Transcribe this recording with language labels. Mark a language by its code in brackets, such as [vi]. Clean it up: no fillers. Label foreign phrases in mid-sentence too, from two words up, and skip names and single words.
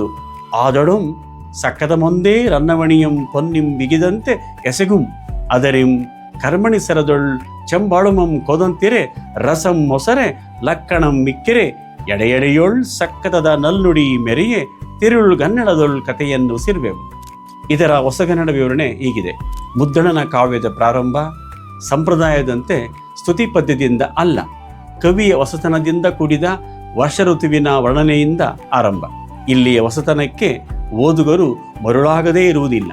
[kn] ಆದೊಡಂ ಸಕ್ಕದ ಮೊಂದೇ ರನ್ನವಣಿಯಂ ಪೊನ್ನಿಂ ಬಿಗಿದಂತೆ ಎಸೆಗುಂ. ಅದರಿಂ ಕರ್ಮಣಿ ಸರದೊಳ್ ಚೆಂಬಾಳುಮಂ ಕೋದಂತಿರೆ ರಸಂ ಮೊಸರೆ ಲಕ್ಕಣಂ ಮಿಕ್ಕೆರೆ. ಎಡೆಯೊಳ್ ಸಕ್ಕದದ ನಲ್ನುಡಿ ಮೆರೆಯೆ ತಿರುಳ್ಗನ್ನಡದೊಳ್ ಕಥೆಯನ್ನು ಸಿರ್ವೆಂ. ಇದರ ಹೊಸಗನ್ನಡ ವಿವರಣೆ ಹೀಗಿದೆ. ಮುದ್ದಣನ ಕಾವ್ಯದ ಪ್ರಾರಂಭ ಸಂಪ್ರದಾಯದಂತೆ ಸ್ತುತಿ ಪದ್ಯದಿಂದ ಅಲ್ಲ, ಕವಿಯ ಹೊಸತನದಿಂದ ಕೂಡಿದ ವರ್ಷ ಋತುವಿನ ವರ್ಣನೆಯಿಂದ ಆರಂಭ. ಇಲ್ಲಿಯ ಹೊಸತನಕ್ಕೆ ಓದುಗರು ಮರುಳಾಗದೇ ಇರುವುದಿಲ್ಲ.